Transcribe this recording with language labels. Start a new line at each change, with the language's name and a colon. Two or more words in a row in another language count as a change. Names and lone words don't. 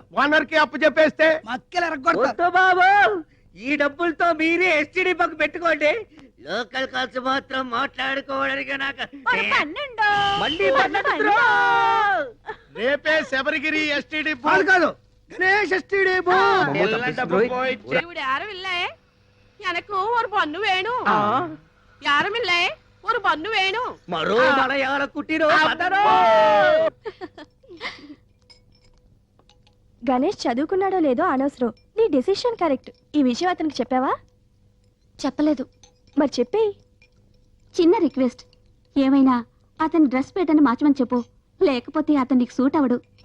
Telugu: ఓనర్ కి అప్పు చెప్పేస్తే మక్కలు ఎరగొడతారు. బాబు ఈ డబ్బులతో మీరే ఎస్టీడీ పక్క పెట్టుకోండి. లోకల్ ఖర్చు మాత్రం మాట్లాడుకోవడానికి నాకు మళ్ళీ 12. రేపే శబరిగిరి
English: STD booth
Telugu: కాదు, గణేష్ ఎస్టీడీ
Malayalam: ഇവിടെ ആരുമില്ലേ? എനക്ക് ഒരു പൊന്നു വേണു. ആരുമില്ലേ? ഒരു പൊന്നു വേണു.
Telugu: మరో మలయాళ కుట్టిరో గణేష్ చదువుకున్నాడో లేదో అనవసరం, నీ
English: decision correct.
Telugu: ఈ విషయం అతనికి చెప్పావా? చెప్పలేదు. మరి చెప్పేయి. చిన్న రిక్వెస్ట్, ఏమైనా అతని
English: dress pattern
Telugu: మార్చమని చెప్పు, లేకపోతే అతను నీకు సూట్ అవడు.